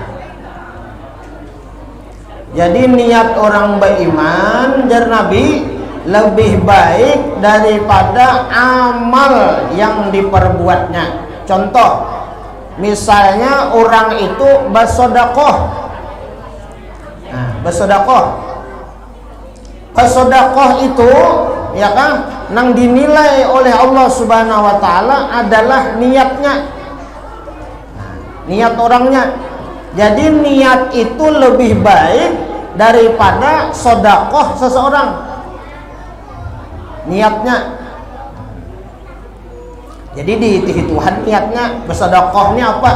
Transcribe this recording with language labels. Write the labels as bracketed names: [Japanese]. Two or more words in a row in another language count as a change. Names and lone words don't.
[Indonesian] Jadi niat orang beriman, jar Nabi, lebih baik daripada amal yang diperbuatnya. Contoh, misalnya orang itu bersedekah. Nah, bersedekah. Sedekah itu ya kan nang dinilai oleh Allah [Arabic] سبحانه وتعالى [Indonesian] adalah niatnya. Niat orangnya. Jadi niat itu lebih baik daripada sedekah seseorang. Niatnya. Jadi diitihi Tuhan niatnya, bersedekah ini apa?